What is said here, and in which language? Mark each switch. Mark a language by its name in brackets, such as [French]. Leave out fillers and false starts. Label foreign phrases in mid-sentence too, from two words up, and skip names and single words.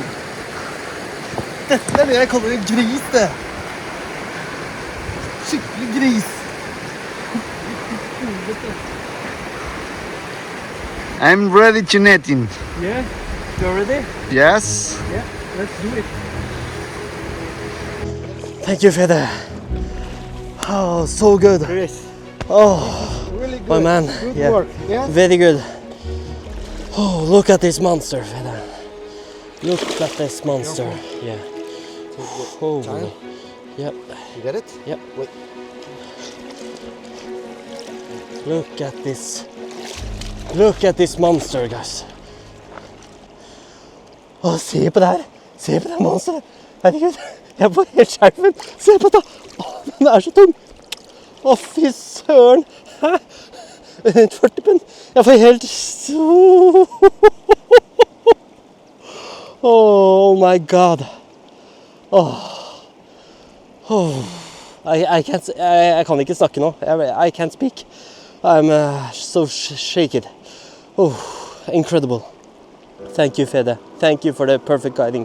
[Norwegian] Dette er det jeg kaller en gris, det. Skikkelig gris. [English] I'm ready to net him. Yeah, you're ready? Yes. Yeah, let's do it. Thank you, Fede. Oh, so good. Chris. Oh, Really good. my man. Good Yeah. work. Yeah. Very good. Oh, look at this monster, Fede. Look at this monster. Yeah. Oh. Time. Yep. You get it? Yep. Wait. Look at this. Look at this monster, guys. [Norwegian] Å, se på det her. Se på det monsteret. Herregud, jeg får helt skjermen. Se på det. Å, den er så tung. Å, fy søren. Hæ? Rundt 40 pund. Jeg får helt... [English] Oh my god. I can't... [Norwegian] Jeg kan ikke snakke nå. [English] I can't speak. I'm so shaken. Oh, incredible. Thank you, Fede. Thank you for the perfect guiding.